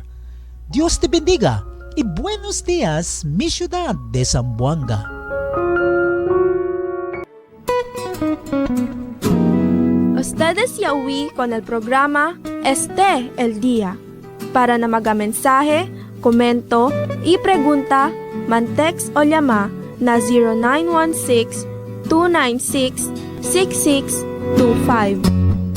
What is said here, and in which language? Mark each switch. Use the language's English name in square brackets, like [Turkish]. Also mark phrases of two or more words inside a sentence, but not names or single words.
[Spanish] Dios te bendiga y buenos días, mi ciudad de Zamboanga. [Chavacano] Ustedes yawi con el programa Este el Día. Para na magamensahe, komento, i-pregunta, man-text o llama na 0916-296-6625.